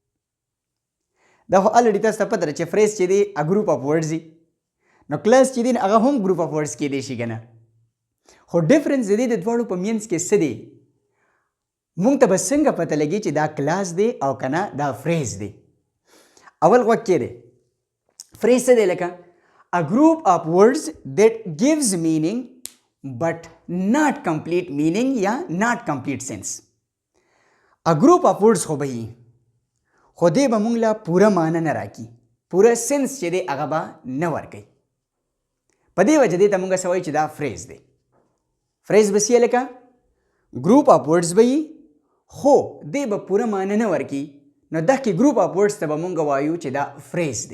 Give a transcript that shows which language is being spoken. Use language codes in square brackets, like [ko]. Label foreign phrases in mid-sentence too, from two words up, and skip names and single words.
[ps] دا خو الریډي تاسو ته پته ده چې فریز چې دی [en] a group of words [ps] دی، نو کلاس چې دی هغه هم [en] group of words [ps] کیدی شي که نه. خو ډفرنس د دې د دواړو په منځ کې څه دی؟ موږ ته به څنګه پته لګي چې دا کلاس دی او که نه دا فریز دی؟ اول غوږ کېدی فریز څه دی؟ [en] لکه a group of words that gives meaning but not complete meaning یا not complete sense. a group of words [ps] خو به وي خو دې به موږ له پوره معنی نه راکړي، پوره سنس چې دی هغه به نه ورکوي. په دې وجه دې ته موږ څه وایو چې دا فریز دی. فریز به څه لکه [en] group of words [ps] به وي خو دې به پوره معنی نه ورکړي، نو دغه [en] group of words [ps] ته به موږ وایو چې دا فریز دی.